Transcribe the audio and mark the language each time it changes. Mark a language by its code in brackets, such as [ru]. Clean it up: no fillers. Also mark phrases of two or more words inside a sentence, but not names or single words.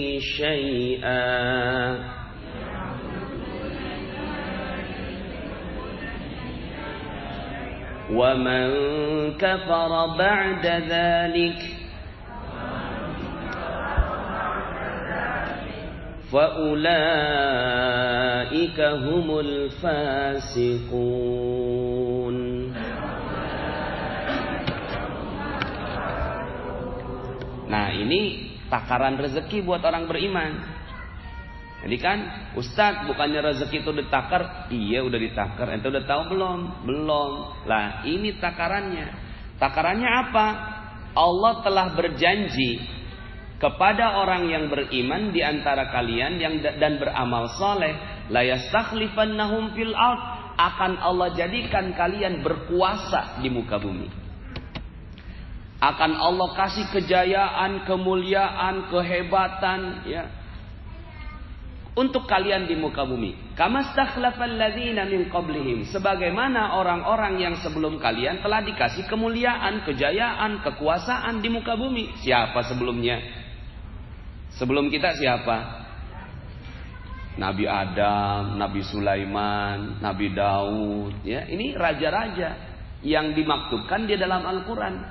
[ar] شَيْئًا وَمَنْ كَفَرَ بَعْدَ ذَلِكَ فَأُولَئِكَ هُمُ الْفَاسِقُونَ. [id] Nah, ini takaran rezeki buat orang beriman. Jadi kan, Ustadz, bukannya rezeki itu ditakar? Iya, udah ditakar. Ente udah tahu belum? Belum. Lah, ini takarannya. Takarannya apa? Allah telah berjanji kepada orang yang beriman di antara kalian dan beramal soleh, [ar] ليستخلفنهم في الأرض, [id] akan Allah jadikan kalian berkuasa di muka bumi. Akan Allah kasih kejayaan, kemuliaan, kehebatan, ya, untuk kalian di muka bumi. [ar] كما استخلف الذين من قبلهم, [id] sebagaimana orang-orang yang sebelum kalian telah dikasih kemuliaan, kejayaan, kekuasaan di muka bumi. Siapa sebelumnya? Sebelum kita siapa? Nabi Adam, Nabi Sulaiman, Nabi Daud, ya, ini raja-raja yang dimaktubkan di dalam Al-Qur'an.